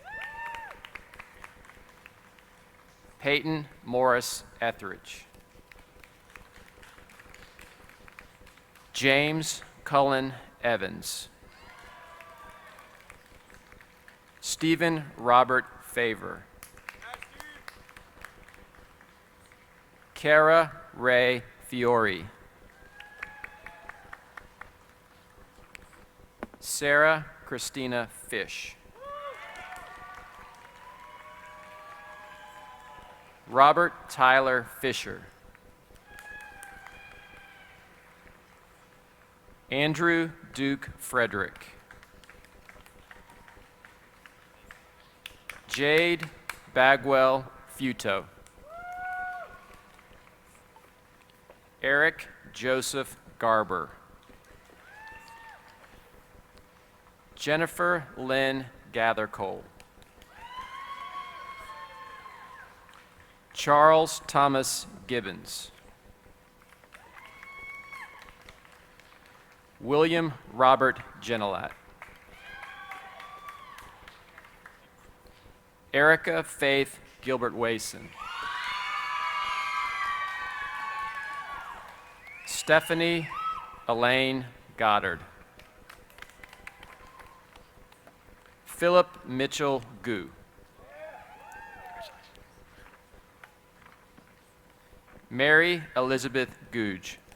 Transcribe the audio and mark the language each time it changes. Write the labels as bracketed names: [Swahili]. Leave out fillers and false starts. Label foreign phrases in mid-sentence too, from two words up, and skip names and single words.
[English] Peyton Morris Etheridge. James Cullen Evans. Stephen Robert Favor. Kara Ray Fiore. Sarah Christina Fish. Robert Tyler Fisher. Andrew Duke Frederick. Jade Bagwell Futo. Eric Joseph Garber. Jennifer Lynn Gathercole. Charles Thomas Gibbons. William Robert Genelat. Erica Faith Gilbert Wason. Stephanie Elaine Goddard. Philip Mitchell Gu. Mary Elizabeth Googe.